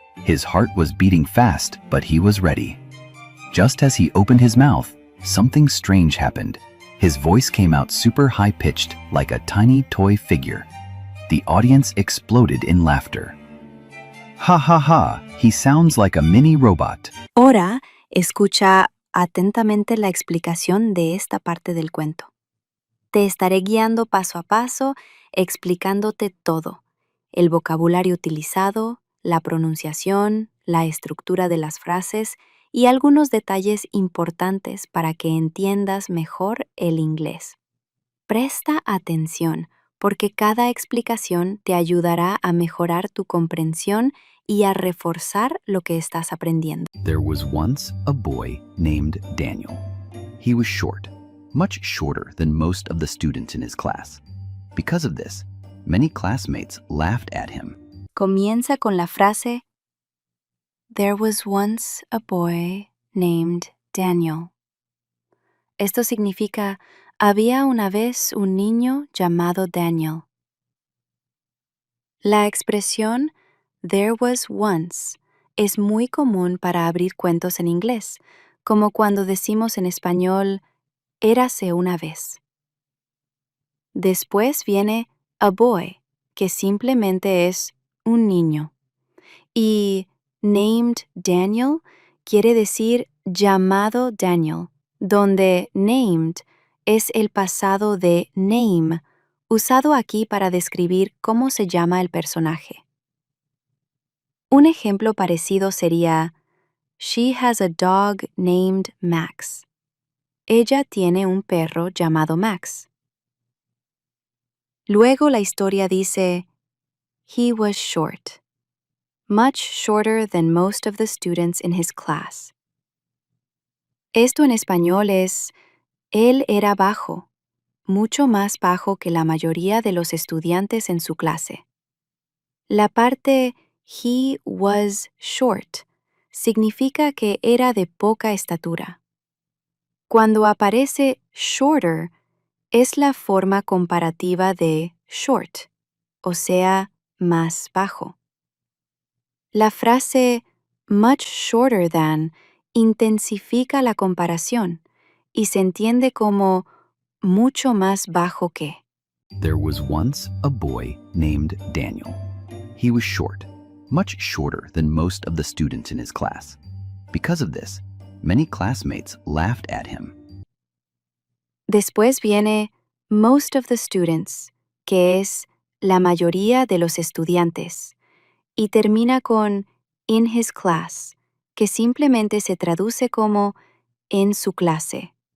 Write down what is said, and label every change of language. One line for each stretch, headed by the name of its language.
English: His heart was beating fast, but he was ready. Just as he opened his mouth, something strange happened. His voice came out super high-pitched, like a tiny toy figure. The audience exploded in laughter. "Ha ha ha, he sounds like a mini robot."
Spanish: Ahora, escucha atentamente la explicación de esta parte del cuento. Te estaré guiando paso a paso, explicándote todo: el vocabulario utilizado, la pronunciación, la estructura de las frases y algunos detalles importantes para que entiendas mejor el inglés. Presta atención, porque cada explicación te ayudará a mejorar tu comprensión y a reforzar lo que estás aprendiendo.
English: There was once a boy named Daniel. He was short, much shorter than most of the students in his class. Because of this, many classmates laughed at him.
Spanish: Comienza con la frase There was once a boy named Daniel. Esto significa había una vez un niño llamado Daniel. La expresión
English: there was once
Spanish: es muy común para abrir cuentos en inglés, como cuando decimos en español érase una vez. Después viene
English: a boy,
Spanish: que simplemente es un niño. Y
English: named Daniel
Spanish: quiere decir llamado Daniel, donde named es el pasado de name, usado aquí para describir cómo se llama el personaje. Un ejemplo parecido sería
English: She has a dog named Max.
Spanish: Ella tiene un perro llamado Max. Luego la historia dice
English: He was short, much shorter than most of the students in his class.
Spanish: Esto en español es él era bajo, mucho más bajo que la mayoría de los estudiantes en su clase. La parte
English: he was short
Spanish: significa que era de poca estatura. Cuando aparece shorter, es la forma comparativa de short, o sea, más bajo. La frase
English: much shorter than
Spanish: intensifica la comparación y se entiende como mucho más bajo que.
English: There was once a boy named Daniel. He was short, much shorter than most of the students in his class. Because of this, many classmates laughed at him.
Spanish: Después viene
English: most of the students,
Spanish: que es la mayoría de los estudiantes, y termina con
English: in his class,
Spanish: que simplemente se traduce como en su clase.